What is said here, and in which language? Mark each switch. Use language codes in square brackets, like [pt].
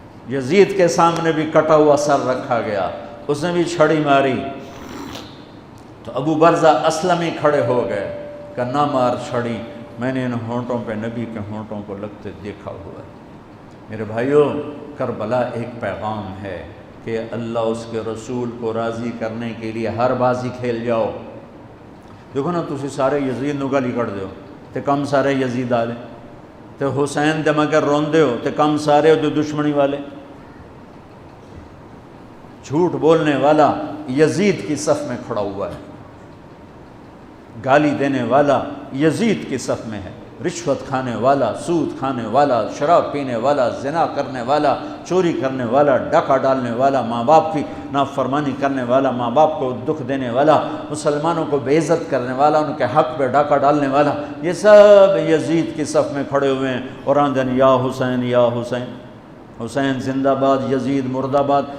[ur] یزید کے سامنے بھی کٹا ہوا سر رکھا گیا، اس نے بھی چھڑی ماری، تو ابو برزہ اسلمی کھڑے ہو گئے کہ نہ مار چھڑی، میں نے ان ہونٹوں پہ نبی کے ہونٹوں کو لگتے دیکھا ہوا ہے. میرے بھائیوں کربلا ایک پیغام ہے کہ اللہ اس کے رسول کو راضی کرنے کے لیے ہر بازی کھیل جاؤ. [pa] دیکھو نا تسی سارے یزید نو گالی کڑ دیو تے کم سارے یزید آلے، تے حسین دے مگر روندے ہو تے کم سارے جو دشمنی والے. [ur] جھوٹ بولنے والا یزید کی صف میں کھڑا ہوا ہے، گالی دینے والا یزید کی صف میں ہے، رشوت کھانے والا، سود کھانے والا، شراب پینے والا، زنا کرنے والا، چوری کرنے والا، ڈاکہ ڈالنے والا، ماں باپ کی نافرمانی کرنے والا، ماں باپ کو دکھ دینے والا، مسلمانوں کو بے عزت کرنے والا، ان کے حق پہ ڈاکہ ڈالنے والا، یہ سب یزید کی صف میں کھڑے ہوئے ہیں اور آندن یا حسین یا حسین، حسین زندہ باد، یزید مرد آباد.